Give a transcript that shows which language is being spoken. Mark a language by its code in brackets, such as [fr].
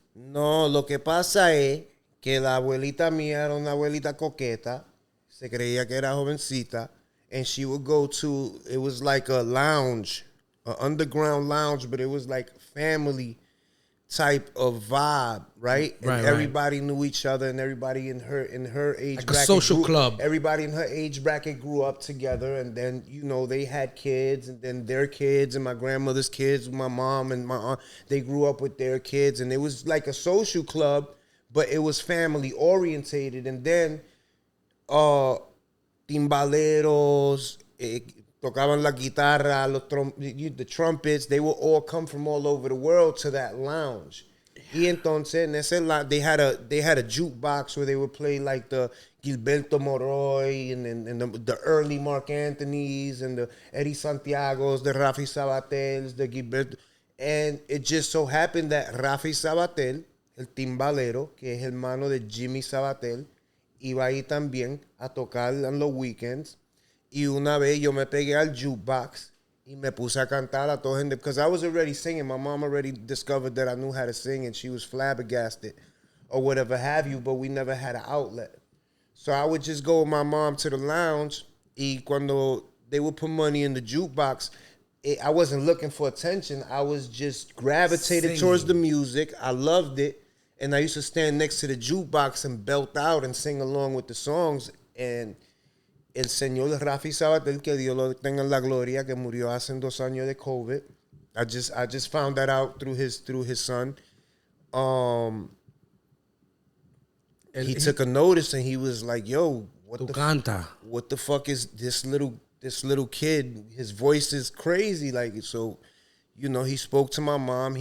[es] No, lo que pasa es que la abuelita mía era una abuelita coqueta. Se creía que era jovencita. [en] And she would go to, it was like a lounge, an underground lounge, but it was like family type of vibe, right? And everybody knew each other, and everybody in her age like bracket, a social club. Everybody in her age bracket grew up together, and then they had kids, and then their kids, and my grandmother's kids, my mom and my aunt, they grew up with their kids, and it was like a social club, but it was family orientated. And then timbaleros, [es] tocaban la guitarra, [en] the trumpets, they would all come from all over the world to that lounge. [es] Y entonces, en ese [en] they had a jukebox where they would play like the Gilberto Moroy and the early Mark Anthony's and the Eddie Santiago's, the Rafi Sabatels, the Gilberto. And it just so happened that [es] Rafi Sabatel, el timbalero, que es hermano de Jimmy Sabatel, iba ahí también a tocar en los weekends. Y una vez yo me pegué al jukebox y me puse a cantar a toda gente. [en] Because I was already singing. My mom already discovered that I knew how to sing and she was flabbergasted or whatever have you, but we never had an outlet. So I would just go with my mom to the lounge [es] y cuando [en] they would put money in the jukebox, I wasn't looking for attention. I was just gravitated towards the music. I loved it. And I used to stand next to the jukebox and belt out and sing along with the songs. [es] And el señor Rafi Sabatel, que Dios lo tenga en la gloria, que murió hace 2 años de COVID. [en] I just found that out through his son. He took a notice and he was like, "Yo, what the fuck is this little kid? His voice is crazy." Like, so, you know, he spoke to my mom.